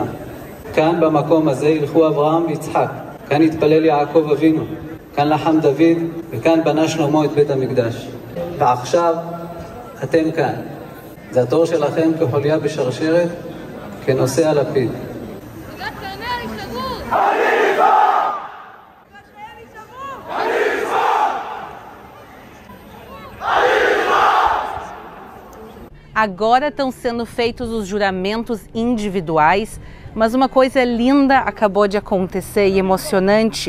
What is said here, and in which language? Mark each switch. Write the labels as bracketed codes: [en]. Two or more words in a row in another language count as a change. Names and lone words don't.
[he] כאן במקום הזה ילכו אברהם ויצחק, כאן התפלל יעקב אבינו, כאן לחם דוד, וכאן בנה שלמה את בית המקדש. ועכשיו אתם כאן. זה התור שלכם כחוליה בשרשרת, כנושא הלפיד. [pt] Agora estão sendo feitos os juramentos individuais, mas uma coisa linda acabou de acontecer e emocionante.